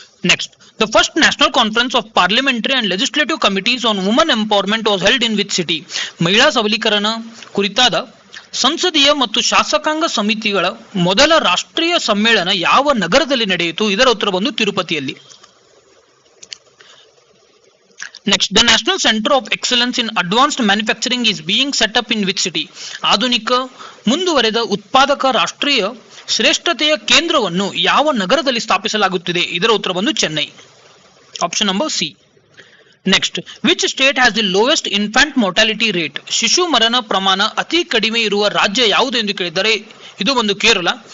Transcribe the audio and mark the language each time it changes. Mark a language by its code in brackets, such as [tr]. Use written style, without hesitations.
[en] Next, the first national conference of parliamentary and legislative committees on woman empowerment was held in which city? [kn] ಮಹಿಳಾ ಸಬಲೀಕರಣ ಕುರಿತಾದ ಸಂಸದೀಯ ಮತ್ತು ಶಾಸಕಾಂಗ ಸಮಿತಿಗಳ ಮೊದಲ ರಾಷ್ಟ್ರೀಯ ಸಮ್ಮೇಳನ ಯಾವ ನಗರದಲ್ಲಿ ನಡೆಯಿತು? ಇದರ ಉತ್ತರ ಬಂದು ತಿರುಪತಿಯಲ್ಲಿ. [en] Next, the National Center of Excellence in Advanced Manufacturing is being set up in which city? [kn] ಆಧುನಿಕ ಮುಂದುವರೆದ ಉತ್ಪಾದಕ ರಾಷ್ಟ್ರೀಯ ಶ್ರೇಷ್ಠತೆಯ ಕೇಂದ್ರವನ್ನು ಯಾವ ನಗರದಲ್ಲಿ ಸ್ಥಾಪಿಸಲಾಗುತ್ತಿದೆ? ಇದರ ಉತ್ತರ ಬಂದು [en] Chennai, option number C. Next, which state has the lowest infant mortality rate? [kn] ಶಿಶು ಮರಣ ಪ್ರಮಾಣ ಅತಿ ಕಡಿಮೆ ಇರುವ ರಾಜ್ಯ ಯಾವುದು ಎಂದು ಕೇಳಿದ್ದಾರೆ. ಇದು ಒಂದು ಕೇರಳ.